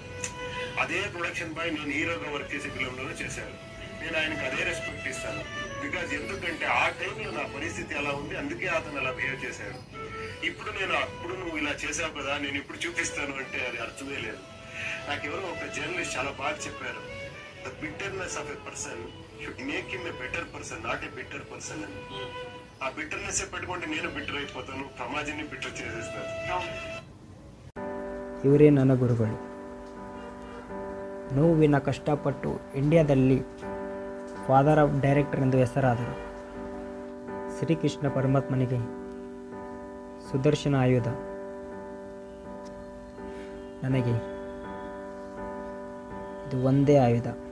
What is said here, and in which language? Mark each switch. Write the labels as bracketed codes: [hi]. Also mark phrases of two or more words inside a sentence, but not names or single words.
[te] అదే [en] production boy [te] నేను హీరోగా వర్క్ చేసే ఫిలింలోనే చేశాను. నేను ఆయనకు అదే రెస్పెక్ట్ ఇస్తాను. బికాజ్ ఎందుకంటే ఆ టైంలో నా పరిస్థితి అలా ఉంది, అందుకే అతను అలా బిహేవ్ చేశాడు. ఇప్పుడు అప్పుడు నువ్వు ఇలా చేసావు కదా, నేను ఇప్పుడు చూపిస్తాను అంటే అది అర్థమే లేదు. నాకెవరో ఒక జర్నలిస్ట్ చాలా బాగా చెప్పారు, [en] the bitterness of a person should make him a better person, not a bitter person [te] అని. ఆ బిట్టర్నెస్ పెట్టుకుంటే నేను బిట్టర్ అయిపోతాను, సమాజాన్ని బిట్టర్ చేసేస్తాను. [kn] ಇವರೇ ನನ್ನ ಗುರುಗಳು. ನೋವಿನ ಕಷ್ಟಪಟ್ಟು ಇಂಡಿಯಾದಲ್ಲಿ [en] father of director [kn] ಎಂದು ಹೆಸರಾದರು. ಶ್ರೀಕೃಷ್ಣ ಪರಮಾತ್ಮನಿಗೆ ಸುದರ್ಶನ ಆಯುಧ. ನನಗೆ ಇದು ಒಂದೇ ಆಯುಧ.